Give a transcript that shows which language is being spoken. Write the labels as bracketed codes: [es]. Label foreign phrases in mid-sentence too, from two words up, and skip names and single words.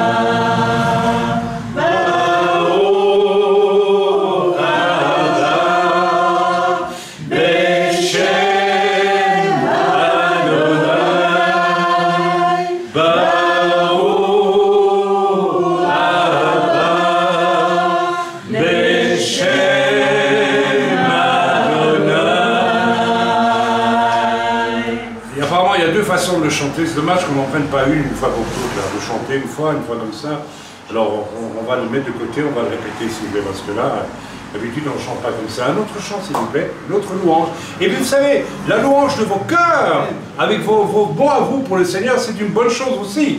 [he] ברוך הבא בשם אדוני. ברוך הבא בשם אדוני. [fr] Et apparemment, il y a deux façons de le chanter. C'est dommage qu'on n'en prenne pas une fois pour toutes, là. De chanter une fois comme ça. Alors, on va le mettre de côté, on va le répéter s'il vous plaît, parce que là, d'habitude, on ne chante pas comme ça. Un autre chant, s'il vous plaît, l'autre louange. Et puis, vous savez, la louange de vos cœurs, avec vos bons à vous pour le Seigneur, c'est une bonne chose aussi.